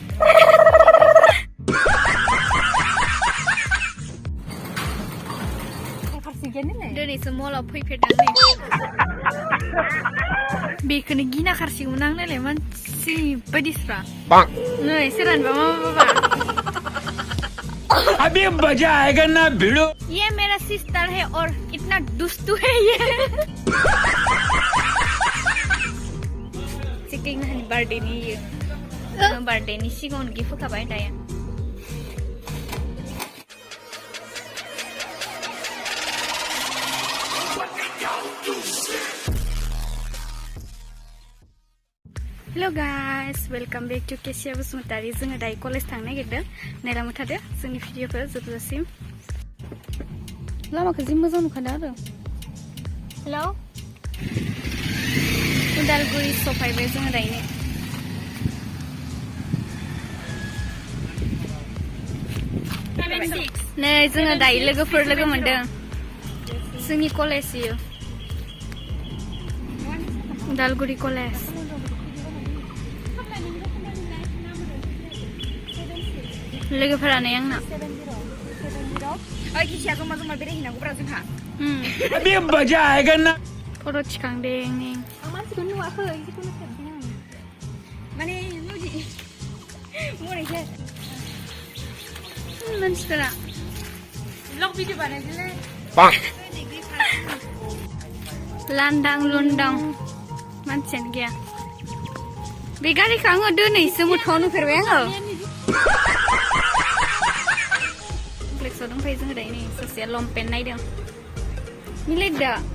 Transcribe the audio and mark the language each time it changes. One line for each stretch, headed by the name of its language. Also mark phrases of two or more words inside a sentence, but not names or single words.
Bodo: दिनैसो मलाव फैफेरदों नै बेखौनो गिना खारसिगौमोन आं नायलाय मानसि बायदिस्रा नै सोरानबा मा बाबा
Hindi: अभी मजा आएगा ना भिड़ो ये मेरा सिस्टर है और इतना दुस्तू है ये चिकिंग हनी
Bodo: बर्थडे नि बर्थडे नि सिगाङावनो गिफ्ट होखाबाय दायो
English: Hello guys, welcome back to Kesiya basumatari.
Bodo: जोङो दायो कलेज थांनो नागिरदों नायलांबाय थादो जोंनि भिडिअखौ जोबजासिम लामाखौ जि मोजां नुखादों आरो हेलौ उदालगुरि सफायबाय जोङो दायो नै जोङो दायो लोगोफोर लोगो मोनदों जोंनि कलेज इयो उदालगुरि कलेज लोगोफोरानो आंना ओइ किसिया जमा जमा बेरायहैनांगौब्रा जोंहा
Hindi: अभी मजा आएगा ना
Bodo: फट' थिखांदों नै आं मानसिखौ नुवाखै जिखुनु खेबदों आं माने मुदि मरेसो मानसिफोरा
English: vlog video
Bodo: बानायनोलै लांदां लुंदां मानसियानो गैया बे गारिखौ आङो दिनैसो मोथाङाव नुफेरबाय आङो कमप्लेक्सआव दंफायो जोङो दायो नै ससेया लंपेन्ट नायदों मिलायदो